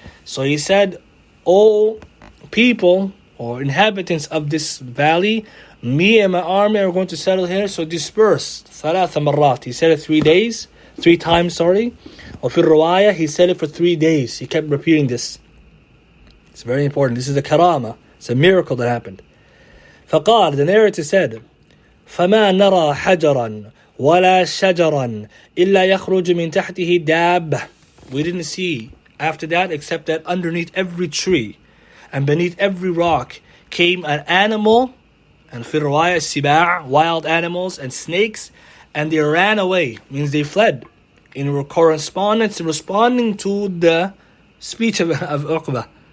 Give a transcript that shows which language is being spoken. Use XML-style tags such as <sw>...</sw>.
<en>So he said, O people or inhabitants of this valley, me and my army are going to settle here, so disperse.</en> <ar>ثلاث مرات.</ar> <en>He said it 3 times. Or</en> <ar>في الرواية,</ar> <en>he said it for 3 days. He kept repeating this. It's very important. This is a karama. It's a miracle that happened.</en> <ar>فقال,</ar> <en>the narrator said,</en> <ar>فما نرى حجرا ولا شجرا إلا يخرج من تحته دابة.</ar> <en>We didn't see after that except that underneath every tree and beneath every rock came an animal, and</en> <ar>في الرواية السباع,</ar> <en>wild animals and snakes, and they ran away, means they fled in correspondence, responding to the speech of Uqba.</en>